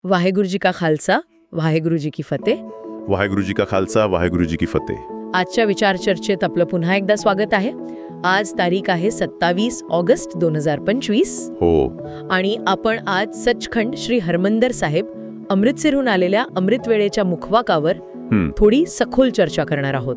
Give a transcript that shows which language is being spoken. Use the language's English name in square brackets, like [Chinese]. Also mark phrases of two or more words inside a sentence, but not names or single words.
[Punjabi] ਵਾਹਿਗੁਰੂ ਜੀ ਕਾ ਖ਼ਾਲਸਾ, ਵਾਹਿਗੁਰੂ ਜੀ ਕੀ ਫ਼ਤਿਹ. ਵਾਹਿਗੁਰੂ ਜੀ ਕਾ ਖ਼ਾਲਸਾ, ਵਾਹਿਗੁਰੂ ਜੀ ਕੀ ਫ਼ਤਿਹ. [Marathi] आजच्या विचार चर्चेत आपलं पुन्हा एकदा स्वागत आहे. आज तारीख आहे 27 ऑगस्ट 2025. हो. आणि आपण आज सचखंड श्री हरमंदिर साहेब अमृतसरहून आलेल्या अमृत वेळेच्या मुखवाकावर थोडी सखोल चर्चा करणार आहोत.